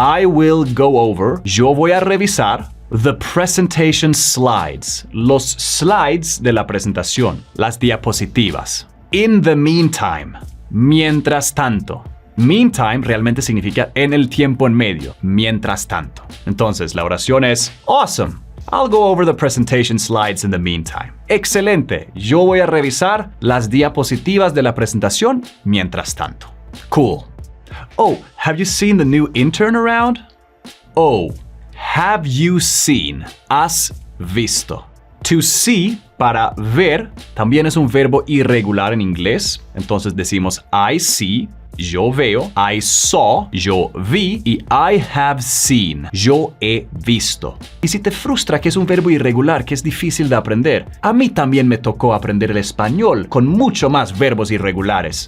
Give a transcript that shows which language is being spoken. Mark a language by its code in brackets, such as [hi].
[en] I will go over. [es] Yo voy a revisar [en] the presentation slides. [es] Los slides de la presentación. Las diapositivas. [en] In the meantime. [es] Mientras tanto. Meantime realmente significa en el tiempo en medio. Mientras tanto. Entonces la oración es awesome. [en] I'll go over the presentation slides in the meantime. [es] Excelente. Yo voy a revisar las diapositivas de la presentación mientras tanto. [en] Cool. Oh, have you seen the new intern around? Oh, have you seen? [es] Has visto. To see, para ver, también es un verbo irregular en inglés. Entonces decimos [en] I see, [es] yo veo, [en] I saw, [es] yo vi, y [en] I have seen, [es] yo he visto. Y si te frustra que es un verbo irregular que es difícil de aprender, a mí también me tocó aprender el español con mucho más verbos irregulares.